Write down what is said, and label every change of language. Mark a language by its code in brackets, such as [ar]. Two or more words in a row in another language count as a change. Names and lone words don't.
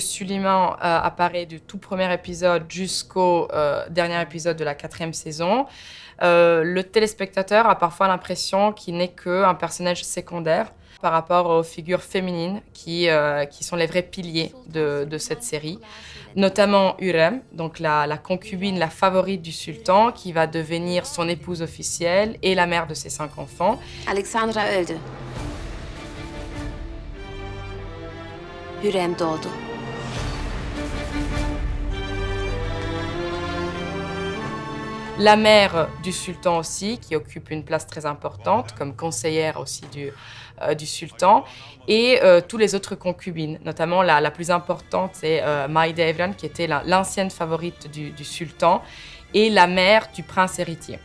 [fr] Suleiman apparaît du tout premier épisode jusqu'au dernier épisode de la 4e saison, le téléspectateur a parfois l'impression qu'il n'est qu'un personnage secondaire par rapport aux figures féminines qui sont les vrais piliers de cette série. Notamment Hürrem, donc la concubine, la favorite du sultan, qui va devenir son épouse officielle et la mère de ses 5 enfants. [tr] Alexandra öldü. Hürrem doğdu. [fr] La mère du sultan aussi, qui occupe une place très importante, comme conseillère aussi du sultan, et tous les autres concubines, notamment la plus importante, c'est Maïda Evran, qui était l'ancienne favorite du sultan, et la mère du prince héritier.